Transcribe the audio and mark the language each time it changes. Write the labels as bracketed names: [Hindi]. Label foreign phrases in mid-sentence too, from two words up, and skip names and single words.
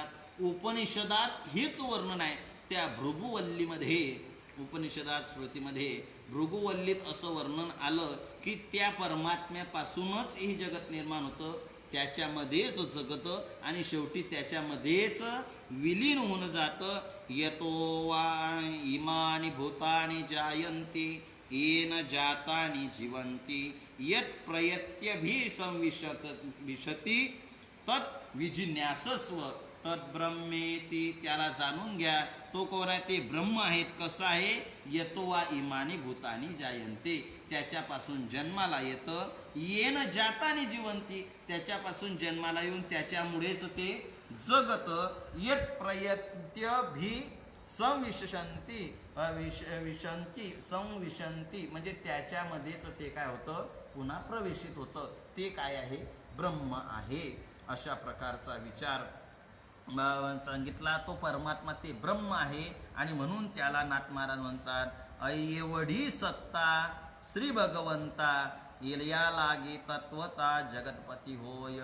[Marathi] उपनिषदात हेच वर्णन आहे. त्या भृगुवल्लीमध्ये, उपनिषदात स्मृतीमध्ये भृगुवल्लीत असं वर्णन आलं की त्या परमात्म्यापासूनच हे जगत निर्माण होतं, त्याच्यामध्येच जगतं आणि शेवटी त्याच्यामध्येच विलीन होऊन जातं. [Sanskrit] यतो वा इमानी भूतानि जायन्ति येन जातानि जीवन्ति यत् प्रयत्यभि संविशति तत् विजिज्ञासस्व तद्ब्रह्मेति. [Marathi] त्याला जाणून घ्या, तो कोण आहे, ते ब्रह्म आहेत. कसं आहे, [Sanskrit] यतो वा इमानी भूतानी जायन्ते, [Marathi] त्याच्यापासून जन्माला येतं. [Sanskrit] येन जातानी जिवंती, [Marathi] त्याच्यापासून जन्माला येऊन त्याच्यामुळेच ते जगत. [Sanskrit] यत् प्रयत्यभि संविशंती संविशंती [Marathi] म्हणजे त्याच्यामध्येच ते काय होतं, पुन्हा प्रवेशित होतं. ते काय आहे, ब्रह्म आहे. अशा प्रकारचा विचार सांगितला. तो परमात्मा ते ब्रह्म आहे आणि म्हणून त्याला नाथ महाराज म्हणतात एवढी सत्ता श्री भगवंता या लागे तत्वता जगतपती होय.